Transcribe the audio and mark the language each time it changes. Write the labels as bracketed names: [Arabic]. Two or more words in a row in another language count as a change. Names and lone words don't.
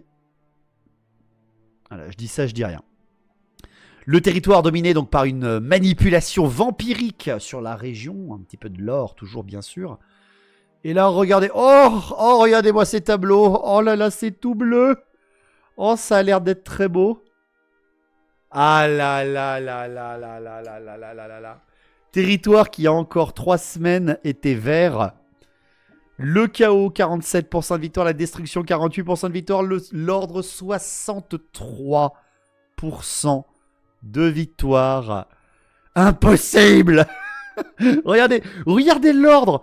[French] Voilà, je dis ça, je dis rien. Le territoire dominé donc par une manipulation vampirique sur la région, un petit peu de l'or toujours bien sûr. Et là, regardez, oh, regardez-moi ces tableaux. Oh là là, c'est tout bleu. Oh, ça a l'air d'être très beau. Ah là là là là là là là là là là là là. Territoire qui, il y a encore 3 semaines, était vert. Le chaos, 47% de victoire. La destruction, 48% de victoire. L'ordre, 63% de victoire. Impossible. Regardez l'ordre.